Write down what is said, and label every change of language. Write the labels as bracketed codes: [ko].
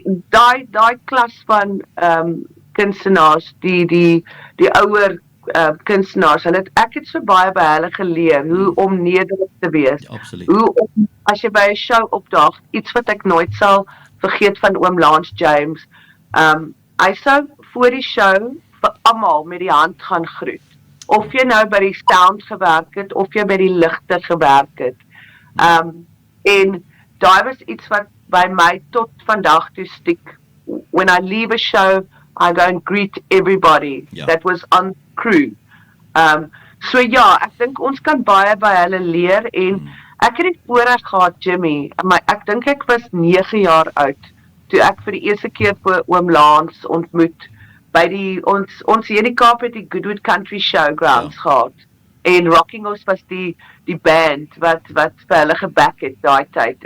[af] daai klas van kunstenaars, die ouer kunstenaars, ek het so baie by hulle geleer, hoe om nederig te wees, hoe om, as jy by 'n show opdaag, iets wat ek nooit sal vergeet van oom Lance James, hy sou voor die show vir almal met die hand gaan groet, of jy nou by die sound gewerk het, of jy by die ligte gewerk het, en daai was iets wat by my tot vandag toe stiek. [en] When I leave a show, I go and greet everybody that was on crew. [af] So ja, ek dink ons kan baie by hulle leer, en ek het die voorreg gehad, Jimmy, maar ek dink ek was 9 jaar oud, toe ek vir die eerste keer vir oom Lance ontmoet, by ons hier in die Kaap het die Goodwood Country Showgrounds gehad, en Rocking Horse was die band wat vir hulle geback het daai tyd.